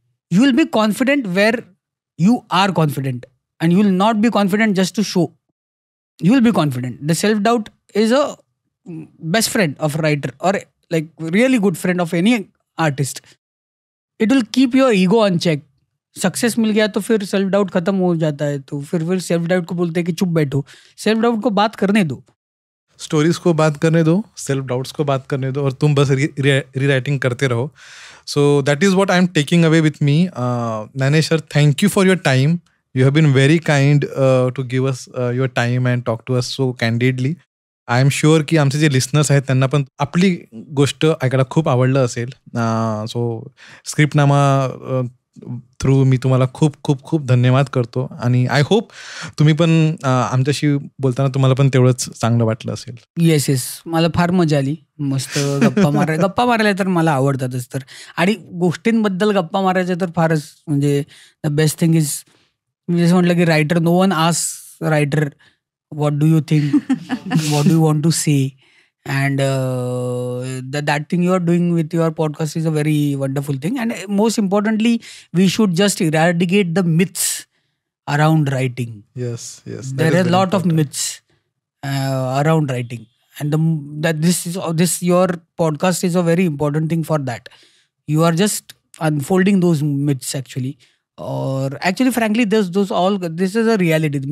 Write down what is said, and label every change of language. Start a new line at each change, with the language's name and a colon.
English: You will be confident where you are confident. And you will not be confident just to show. You will be confident. The self-doubt is a best friend of a writer or like really good friend of any artist. It will keep your ego on check.
Hindi: Success मिल गया तो फिर self doubt खत्म हो जाता है, तो फिर self doubt को बोलते हैं कि चुप बैठो. सेल्फ डाउट को बात करने दो, स्टोरीज को बात करने दो, सेल्फ डाउट्स को बात करने दो, और तुम बस रीराइटिंग करते रहो.
English: So that is what I am taking away with me. Dnyanesh sir, thank you for your time. You have been very kind to give us your time and talk to us so candidly. I am sure
Marathi: की आमचे जे listeners आहेत त्यांना पण आपली गोष्ट ऐकायला खूप आवडलं असेल. सो स्क्रिप्टनामा थ्रू मी तुम्हाला खूप खूप खूप धन्यवाद करतो, आणि
English: I hope
Marathi: तुम्ही पण आमच्याशी बोलताना तुम्हाला पण तेवढंच चांगलं वाटलं असेल. येस येस, मला फार मजा आली. मस्त गप्पा मारायला तर मला आवडतातच, तर आणि गोष्टींबद्दल गप्पा मारायच्या तर फारच, म्हणजे
English: the best thing is,
Marathi: मी जसं म्हटलं की
English: Writer, no one ask writer what do you think, what do you want to say, and that thing you are doing with your podcast is a very wonderful thing. And most importantly, we should just eradicate the myths around writing. Yes, there are a lot of myths around writing, and this your podcast is a very important thing for that. You are just unfolding those myths actually, or actually frankly this is a reality.